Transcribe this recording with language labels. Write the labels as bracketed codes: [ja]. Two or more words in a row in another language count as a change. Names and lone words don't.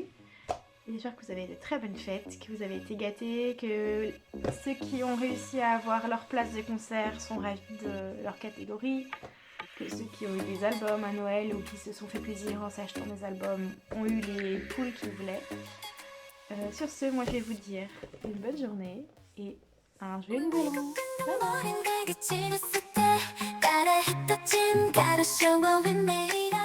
[fr] J'espère que vous avez de très bonnes fêtes, que vous avez été gâtés, que ceux qui ont réussi à avoir leur place de concert sont ravis de leur catégorie, que ceux qui ont eu des albums à Noël ou qui se sont fait plaisir en s'achetant des albums ont eu les poules qu'ils voulaient. Sur ce, moi je vais vous dire une bonne journée et un joyeux nouvel an. [en] Bye bye. 머린 내게 지났을 때 따라했던 진 가르쳐 with me